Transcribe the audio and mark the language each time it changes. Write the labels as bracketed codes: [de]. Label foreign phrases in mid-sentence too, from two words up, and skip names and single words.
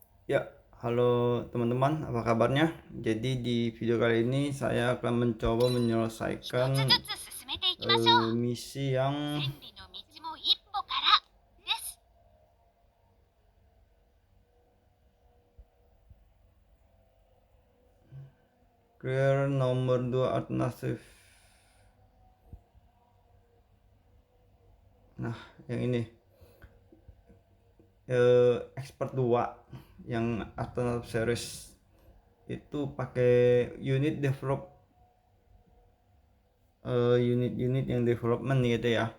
[id] Ya, halo teman-teman, apa kabarnya? Jadi di video kali ini saya akan mencoba menyelesaikan [ja] 一つずつ進めていきましょう。 [id] misi yang [ja] 千里の道も一歩からです。 [id] clear nomor 2 alternatif. Nah, yang ini expert 2 yang [en] alternative series [id] itu pakai unit yang development gitu ya.